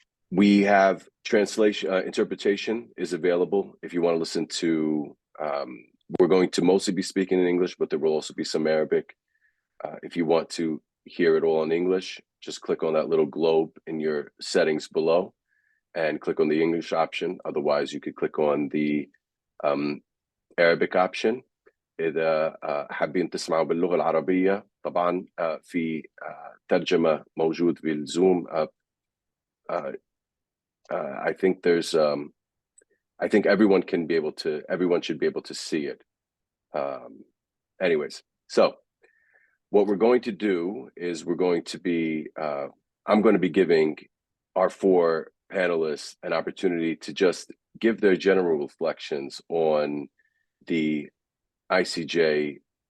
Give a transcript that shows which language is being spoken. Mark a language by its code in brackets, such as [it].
[en] We have translation, interpretation is available if you want to listen to, we're going to mostly be speaking in English, but there will also be some Arabic. If you want to hear it all in English, just click on that little globe in your settings below and click on the English option. Otherwise, you could click on the Arabic option. [ar] إذا حابين تسمعوا باللغة العربية طبعا في ترجمة موجود في الزوم. [en] I think there's I think everyone should be able to see it. Anyways, so what we're going to do is I'm going to be giving our 4 panelists an opportunity to just give their general reflections on the ICJ